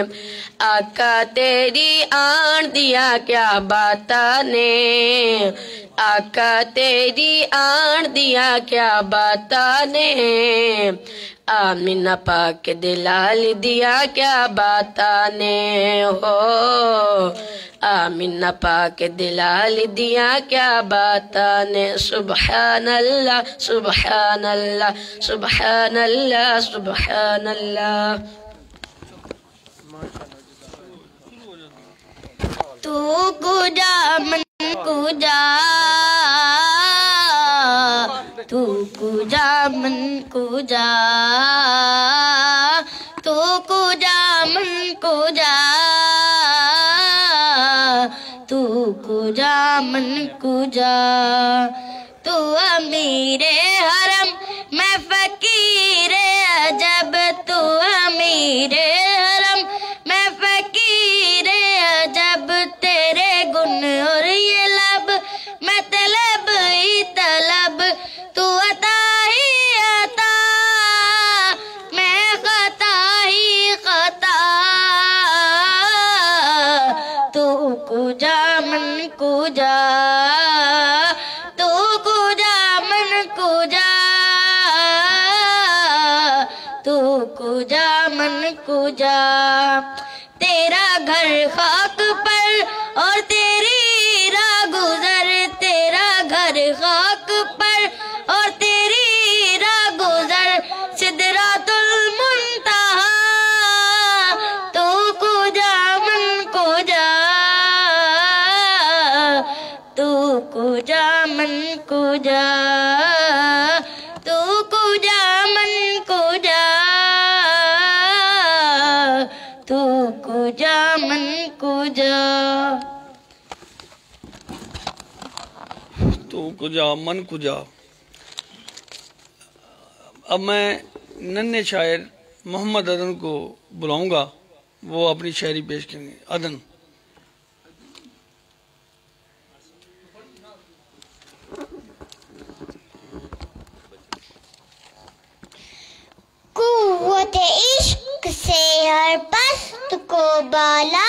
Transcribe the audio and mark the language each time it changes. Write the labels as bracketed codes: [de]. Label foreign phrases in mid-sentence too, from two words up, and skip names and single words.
[pa] آقا تیری آن دیا کیا بتانے، آقا تیری آن دیا کیا بتانے، آمینہ پاک دلال دیا کیا بتانے ہو، آمینہ پاک دلال دیا کیا بتانے۔ [ar] سبحان اللہ سبحان اللہ سبحان اللہ سبحان اللہ۔ [fa] تو کجا من کجا، تو کجا من کجا، تو کجا من کجا، تو کجا من کجا۔ [ur] تو امیر حرم میں فقیر عجب، تو امیر حرم میں فقیر عجب، تیرے گن اور یہ لب میں طلب ہی طلب، تو عطا ہی عطا میں خطا ہی خطا۔ [fa] تو کجا من کجا، تو کجا من کجا، تو کجا من کجا۔ [ur] تیرا گھر خاک پر اور تیری راہ گزر، تیرا گھر خاک پر اور تیری راہ گزر، [ar] سدرات المنتہا، [fa] تو کجا من کجا، تو کجا من کجا، تو کجا من کجا، تو کجا من کجا۔ تو کجا من کجا۔ [ur] اب میں ننھے شاعر محمد عدن کو بلاؤں گا، وہ اپنی شاعری پیش کریں گے۔ عدن۔ قوت عشق سے ہر پست کو بالا